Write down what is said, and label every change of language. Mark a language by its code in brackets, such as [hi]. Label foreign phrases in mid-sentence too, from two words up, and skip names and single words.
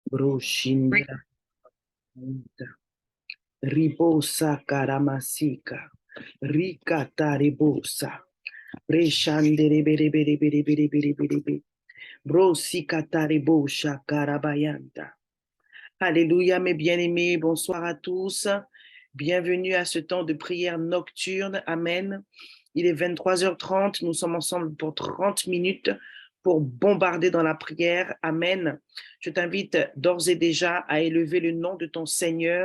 [fr] Broshindra Ribosa Karamasika Rikata Ribosa Reshandere Bere Bere Bere Bere Bere Bere Bere Brosikata Ribosha Karabayanta. Alléluia, mes bien-aimés, bonsoir à tous. Bienvenue à ce temps de prière nocturne. Amen. Il est 23h30. Nous sommes ensemble pour 30 minutes pour bombarder dans la prière. Amen. Je t'invite d'ores et déjà à élever le nom de ton Seigneur.